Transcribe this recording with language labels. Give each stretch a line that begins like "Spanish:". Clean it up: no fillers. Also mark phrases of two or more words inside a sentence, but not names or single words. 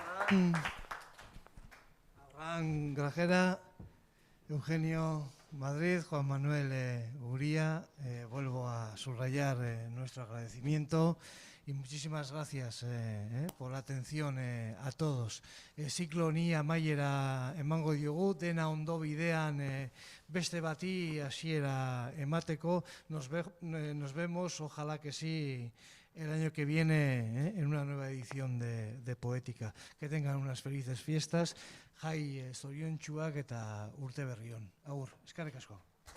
Spanish: Abraham Grajera, Eugenio Madrid, Juan Manuel Uría, vuelvo a subrayar nuestro agradecimiento y muchísimas gracias por la atención a todos.
Basque: Ziklo ni amaiera emango diogu, dena ondo bidean beste bati hasiera emateko.
Spanish: Nos vemos, ojalá que sí, el año que viene en una nueva edición de Poética. Que tengan unas felices fiestas.
Basque: Jai zoriontsuak eta urte berri on. Agur, eskerrik asko.